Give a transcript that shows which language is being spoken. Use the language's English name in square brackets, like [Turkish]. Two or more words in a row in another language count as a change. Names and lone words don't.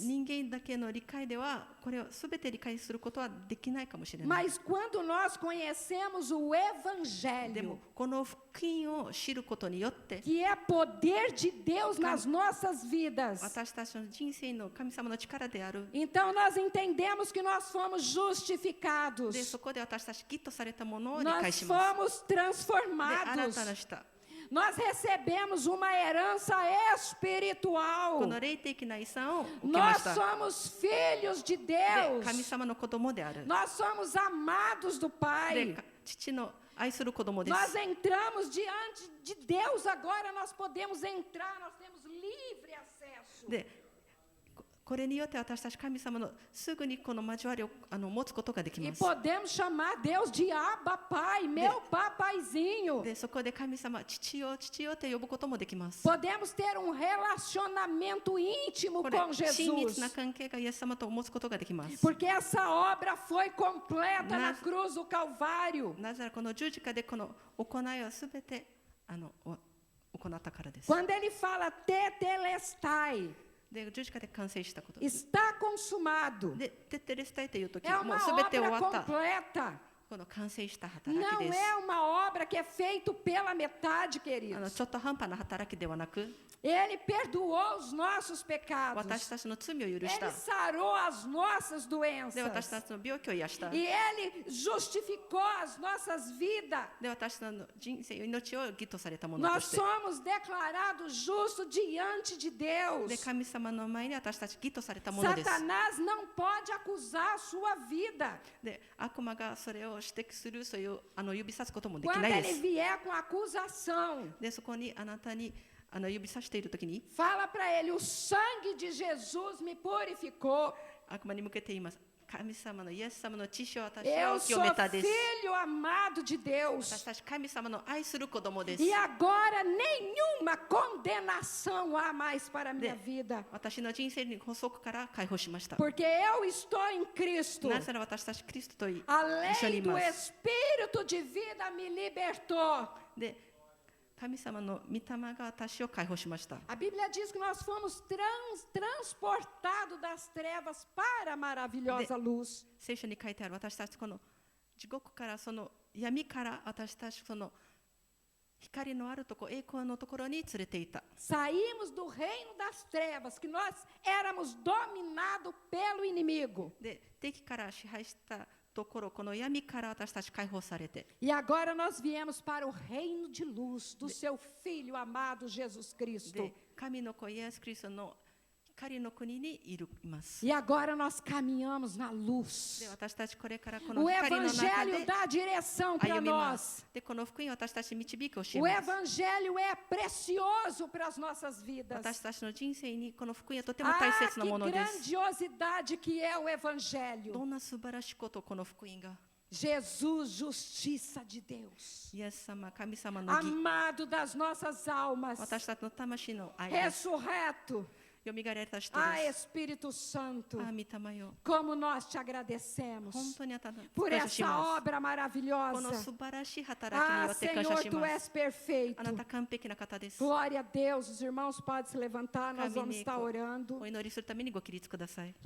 [Japanese] 人間だけの理解ではこれを全て理解することはできないかもしれない。 [Portuguese] Mas quando nós conhecemos o [Japanese] でも [Portuguese] Evangelho, [Japanese] この福音を知ることによって [Portuguese] que é poder de Deus nas nossas vidas, [Japanese] 私たちの人生の神様の力である。 [Portuguese] então nós entendemos que nós fomos justificados. [Japanese] で、そこで私たち義とされたものを理 [Portuguese] Nós [Japanese] 解します。 [Portuguese] fomos [Japanese] で、新 [Portuguese] transformados. [Japanese] たなした [Portuguese] Nós recebemos uma herança [Japanese] こ [Portuguese] espiritual. [Japanese] の霊的な遺産を受けま [Portuguese] Nós [Japanese] した。 [Portuguese] somos filhos de [Japanese] で、 [Portuguese] Deus. [Japanese] 神様の子供である。 [Portuguese] Nós somos amados do [Japanese] で、 [Portuguese] Pai. [Japanese] 父の愛する子供で [Portuguese] Nós [Japanese] す。 [Portuguese] entramos diante de Deus agora, nós podemos entrar, nós temos livre acesso. [Japanese] で、これによって私たち神様のすぐにこの交わりを持つことができ [Portuguese] E [Japanese] ます。 [Portuguese] podemos chamar Deus de Abba Pai, meu papaizinho. [Japanese] で、そこで神様、父よ、父よと呼ぶこともできます。 [Portuguese] Podemos ter um relacionamento íntimo [Japanese] これ [Portuguese] com [Japanese] 親密な [Portuguese] Jesus. [Japanese] 関係がイエス様と持つことができます。 [Portuguese] Porque essa obra foi completa na Nas- cruz do Calvário. [Japanese] なぜならこの十字架でこの行いをすべて行ったからです。 [Portuguese] Quando ele fala tetelestai, [Japanese] で、十字架で完成したことです。 [Portuguese] está consumado. [Japanese] で、テテレスタイという時 [Portuguese] É [Japanese] はも [Portuguese] uma [Japanese] うすべて終 [Portuguese] obra [Japanese] わった。 [Portuguese] completa. [Japanese] この完成した働き [Portuguese] Não [Japanese] です。 [Portuguese] é uma obra que é feita pela metade, queridos. [Japanese] ちょっと半端な働きではなく、 [Portuguese] Ele perdoou os nossos pecados. [Japanese] 私たちの罪を許した [Portuguese] Ele。sarou as nossas [Japanese] で、私 [Portuguese] doenças. [Japanese] たちの病気を癒した [Portuguese] E Ele justificou as nossas vidas. [Japanese] で、私たちの人生、命を義とされたものと [Portuguese] Nós [Japanese] して。 [Portuguese] somos declarados justos diante de [Japanese] で、 [Portuguese] Deus. [Japanese] 神様の前に私たち義とされたものです。 [Portuguese] Satanás não pode acusar a sua vida. [Japanese] で、悪魔がそれを指摘する、そういう指さすこともでき [Portuguese] Quando [Japanese] ないで [Portuguese] ele [Japanese] す。 [Portuguese] vier com acusação, [Japanese] で、そこにあなたに指さしているときに、 [Portuguese] fala para ele: o sangue de Jesus me purificou. [Japanese] 悪魔に向けて言います。神様のイエス様の血潮を私 [Portuguese] Eu [Japanese] を清 [Portuguese] sou [Japanese] めたです。 [Portuguese] filho amado de [Japanese] 私 [Portuguese] Deus. [Japanese] たち神様の愛する子供です。 [Portuguese] E agora nenhuma condenação há mais para a minha De- vida. [Japanese] 私の人生に補足から解放しました。 [Portuguese] Porque eu estou em Cristo. [Japanese] なぜなら私たちキリストと一 [Portuguese] A [Japanese] 緒に [Portuguese] lei [Japanese] い [Portuguese] do [Japanese] ます。 [Portuguese] Espírito de vida me libertou. [Japanese] で、神様の御霊が私を解放しました。 [Portuguese] A Bíblia diz que nós fomos transportados das trevas para a maravilhosa luz. [Japanese] 聖書に書いてある私たちこの地獄からその闇から私たちその光のあるところ栄光のところに連れていた。 [Portuguese] Saímos do reino das trevas, que nós éramos dominados pelo inimigo. [Japanese] で、敵から支配したところこの闇から私たち解放されて、 [Portuguese] E agora nós viemos para o reino de luz do seu Filho amado Jesus Cristo. [Japanese] で、神の子イエス・キリストの光の国にいます。 [Portuguese] E agora nós caminhamos na luz. [Japanese] で、私たちこれからこの [Portuguese] O [Japanese] 光の中 [Portuguese] Evangelho [Japanese] で [Portuguese] dá direção para [Japanese] 歩みます [Portuguese] nós. [Japanese] で、この福音を私たち導きをし [Portuguese] O [Japanese] ます。 [Portuguese] Evangelho é precioso para as nossas vidas. [Japanese] 私たちの人生にこの福音はとても大 [Portuguese] Ah, [Japanese] 切な [Portuguese] que [Japanese] ものです。 [Portuguese] grandiosidade que é o [Japanese] ど [Portuguese] Evangelho. [Japanese] んな素晴らしいことこの福音が。 [Portuguese] Jesus, justiça de Deus. [Japanese] イエス様、神様の義。 [Portuguese] Amado das nossas almas. [Japanese] 私たちの魂の愛です。 [Portuguese] Ressurreto. [Japanese] よみがえられた人 [Portuguese] Ah, [Japanese] です [Portuguese] Espírito Santo. [Japanese] ああ、御霊よ。 [Portuguese] Como nós te agradecemos [Japanese] 本当にあなたの [Portuguese] por [Japanese] 感謝し [Portuguese] essa [Japanese] ます。 [Portuguese] obra [Japanese] この [Portuguese] maravilhosa. [Japanese] 素晴らしい働きに [Portuguese] Ah, [Japanese] よって感謝 [Portuguese] Senhor, [Japanese] し [Portuguese] tu [Japanese] ま [Portuguese] és [Japanese] す。 [Portuguese] perfeito. [Japanese] あなた完璧な方です。 [Portuguese] Glória a Deus. Os irmãos podem se levantar, nós vamos estar orando. [Japanese] お祈りするためにご起立ください。